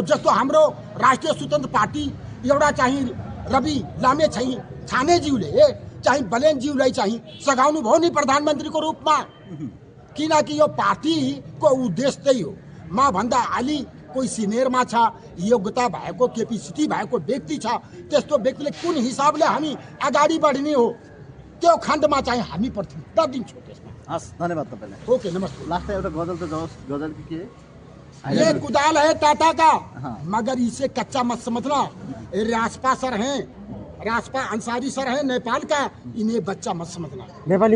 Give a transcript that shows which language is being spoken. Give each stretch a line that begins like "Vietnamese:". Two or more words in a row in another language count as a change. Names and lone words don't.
Nepali: जस्तो हाम्रो राष्ट्रिय स्वतन्त्र पार्टी एउटा चाहिँ रवि लामे छानेज्यूले चाहिँ बलेनज्यूलाई चाहिँ सघाउनु भयो नि प्रधानमन्त्रीको रूपमा, किनकि यो पार्टीको उद्देश्य त्यही हो। म भन्दा अलि कोही सिनियरमा छ, योग्यता भएको क्यापेसिटी भएको व्यक्ति छ, त्यस्तो व्यक्तिले कुन हिसाबले हामी अगाडि बढ्ने हो त्यो खण्डमा चाहिँ हामी प्राथमिकता दिन्छौँ त्यसमा। हस्, धन्यवाद तपाईँलाई। ओके, नमस्ते। लास्टमा एउटा गजल त जाओस्, गजल
Hindi: के है? ये कुदाल है टाटा का, हाँ। मगर इसे कच्चा मत समझना। ये रासपा सर हैं, रासपा अंसारी सर हैं नेपाल का, इन्हें बच्चा मत समझना।
Nepali: नेपालीमा